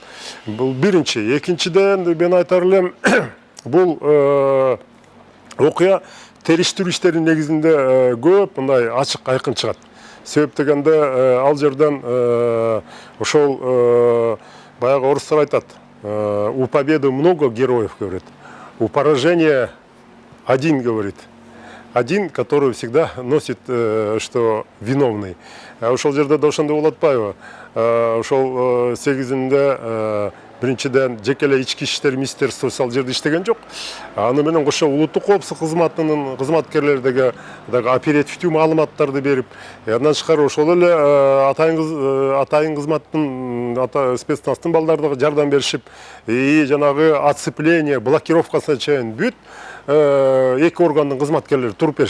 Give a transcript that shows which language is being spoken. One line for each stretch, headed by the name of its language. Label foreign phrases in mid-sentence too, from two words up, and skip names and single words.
Kyrgyz: Бул биринчи. Экинчиден мен айтар элем, бул окуя териштирүү иштеринин негизинде көп мындай ачык айкын чыгат. Себеп дегенде ал жерден ошол баягы орустар айтат,
Russian: у победы много героев, говорит, у поражения один, говорит. Один, который всегда носит, что виновный.
Kyrgyz: Ошол жерде да ошондой болуп атпайбы? Ошол 8-inde биринчиден жеке эле ички иштер министерствосу ал жерде иштеген жок. Аны менен кошо улуттук коопсуздук кызматынын кызматкерлери дагы оперативдүү маалыматтарды берип, андан тышкары ошол эле атайын кызматтын спецназтын балдары дагы жардам беришип, жанагы оцепление, блокировкасына чейин бүт эки органдын кызматкерлери туруп беришти.